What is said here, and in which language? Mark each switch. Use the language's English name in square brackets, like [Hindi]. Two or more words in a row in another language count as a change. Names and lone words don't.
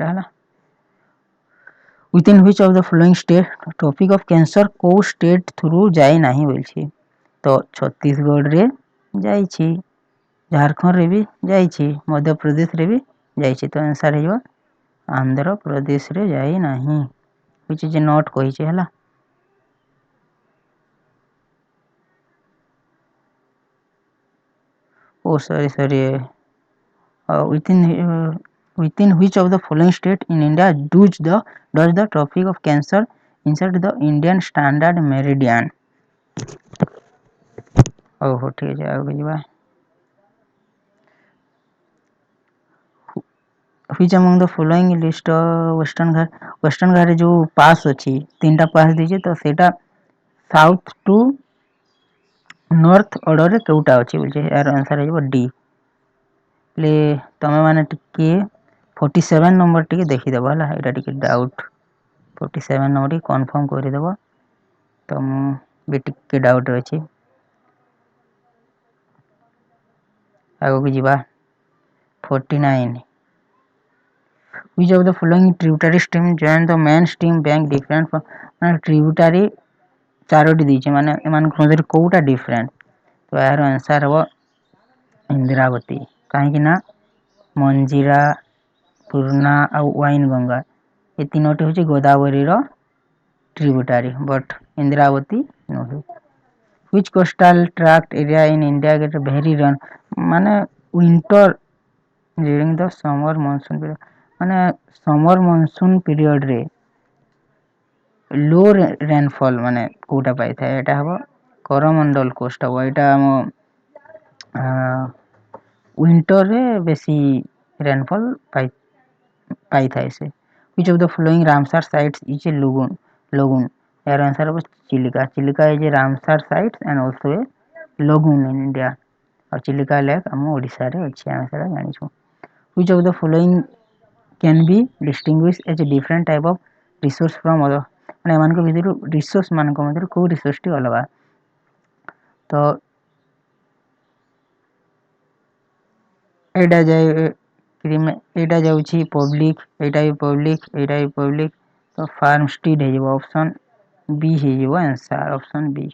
[English] ହେଲା, within which of the following state Tropic of Cancer କେଉଁ state through [Odia] ଯାଇ ନାହିଁ ବୋଲଛି? ତ ଛତିଶଗଡ଼ରେ ଯାଇଛି, ଝାଡ଼ଖଣ୍ଡରେ ବି ଯାଇଛି, ମଧ୍ୟପ୍ରଦେଶରେ ବି ଯାଇଛି, ତ ଆନ୍ସର ହେଇଯିବ ଆନ୍ଧ୍ରପ୍ରଦେଶରେ ଯାଇ ନାହିଁ, [English] which is not [Odia] କହିଛି। ହେଲା, [English] within which of the following state in India does the Tropic of Cancer insert the Indian Standard Meridian? [Odia] ହଉ ଠିକ୍ ଅଛି, ଆଗକୁ ଯିବା। [English] Which among the following list [Odia] ୱେଷ୍ଟର୍ଣ୍ଣ ଘାଟରେ ଯେଉଁ ପାସ୍ ଅଛି, 3ଟା ପାସ୍ ଦେଇଛି, ତ ସେଇଟା [English] south to north [Odia] ଅର୍ଡ଼ରରେ କେଉଁଟା ଅଛି ବୋଲଛି? ଏହାର ଆନ୍ସର ହେଇଯିବ ଡି। ହେଲେ ତମେ ମାନେ ଟିକେ 47 ନମ୍ବର ଟିକେ ଦେଖିଦେବ। ହେଲା, ଏଇଟା ଟିକେ ଡାଉଟ୍, 47 ନମ୍ବର ଟିକେ କନଫର୍ମ କରିଦେବ, ତ ମୁଁ ବି ଟିକେ ଡାଉଟ୍ ଅଛି। ଆଗକୁ ଯିବା। [English] 49 which of the following tributary stream join the main stream bank different from, [Odia] ମାନେ tributary 4ଟି ଦେଇଛି, ମାନେ ଏମାନଙ୍କ ମଧ୍ୟରେ କେଉଁଟା ଡିଫରେଣ୍ଟ? ତ ଏହାର ଆନ୍ସର ହେବ ଇନ୍ଦ୍ରାବତୀ। କାହିଁକି ନା ମଞ୍ଜିରା, ପୂର୍ଣ୍ଣା ଆଉ ୱାଇନ୍ ଗଙ୍ଗା ଏ 3ଟି ହେଉଛି ଗୋଦାବରୀର tributary, ବଟ୍ ଇନ୍ଦ୍ରାବତୀ ନୁହେଁ। [English] which coastal tract area in India get very run, [Odia] ମାନେ ୱିଣ୍ଟର [English] during the summer monsoon period, [Odia] ମାନେ [English] summer monsoon [Odia] ପିରିୟଡ଼ରେ [English] low rainfall [Odia] ମାନେ କେଉଁଟା ପାଇଥାଏ? ଏଇଟା ହେବ କରମଣ୍ଡଲ କୋଷ୍ଟ ହେବ। ଏଇଟା ଆମ ୱିଣ୍ଟରରେ ବେଶୀ ରେନଫଲ୍ ପାଇଥାଏ ସେ। [English] which of the following Ramsar sites is a lagoon? [Odia] ଏହାର ଆନ୍ସର ହେବ ଚିଲିକା। ଚିଲିକା [English] is a Ramsar site and also a lagoon in India, [Odia] ଆଉ ଚିଲିକା ଲେକ୍ ଆମ ଓଡ଼ିଶାରେ ଅଛି, ଆମେ ସେଟା ଜାଣିଛୁ। [English] which of the following can be distinguished as a different type of resource from other, [Odia] ମାନେ ଏମାନଙ୍କ ଭିତରୁ ରିସୋର୍ସ ମାନଙ୍କ ମଧ୍ୟରୁ କେଉଁ ରିସୋର୍ସଟି ଅଲଗା? ତ ଏଇଟା ଯାଏ ଏଇଟା ଯାଉଛି ପବ୍ଲିକ, ଏଇଟା ବି ପବ୍ଲିକ, ଏଇଟା ବି ପବ୍ଲିକ, ତ [English] farm street [Odia] ହେଇଯିବ, ଅପସନ୍ ବି ହେଇଯିବ ଆନ୍ସର, ଅପସନ୍ ବି।